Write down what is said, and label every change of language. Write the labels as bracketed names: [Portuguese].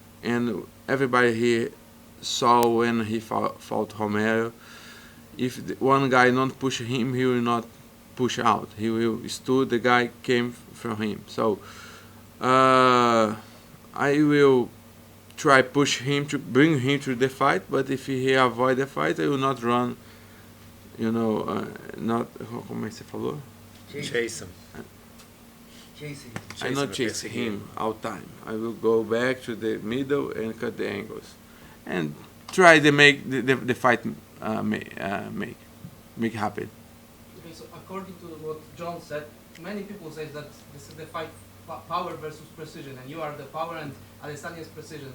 [English] And everybody here saw when he fought Romero, if one guy not push him, he will not push out. He will stood, the guy came from him. So I will try push him to bring him to the fight, but if he avoid the fight, I will not run you know, not, [Portuguese] como é que você falou? [English] Chase him. Chasing. I not chase him all time. I will go back to the middle and cut the angles, and try to make the fight make happen. Okay, so according to what John said, many people say that this is the fight power versus precision, and you are the power and Adesanya's precision.